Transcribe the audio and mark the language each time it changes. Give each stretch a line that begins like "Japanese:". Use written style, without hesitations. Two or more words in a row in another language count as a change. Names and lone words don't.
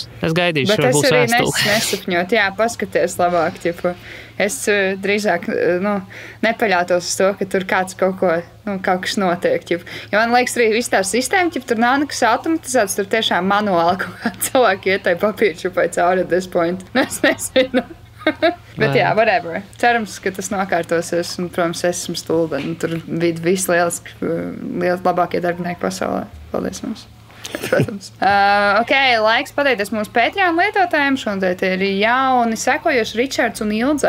Latvian: Es gaidīšu, vai būs vēstules. Bet es arī nesapņot, paskaties labāk, es drīzāk, nepaļautos uz to, ka tur kāds kaut kas notiek, Jo man liekas, arī viss tā sistēma, tur nav nekas automatizēts, tur tiešām manuāli kaut kā cilvēki ietai papīrčupai cauri
English: at this point.
Latvian: Es nezinu. Bet whatever. Cerams, ka tas nokārtosies, un, protams, esmu stulba, un tur bija visi labākie darbinieki pasaulē. Paldies mums. Protams. Laiks pateikties mūsu Patreon lietotājiem. Šodien ir jauni sekojoši Ričards un Ilze.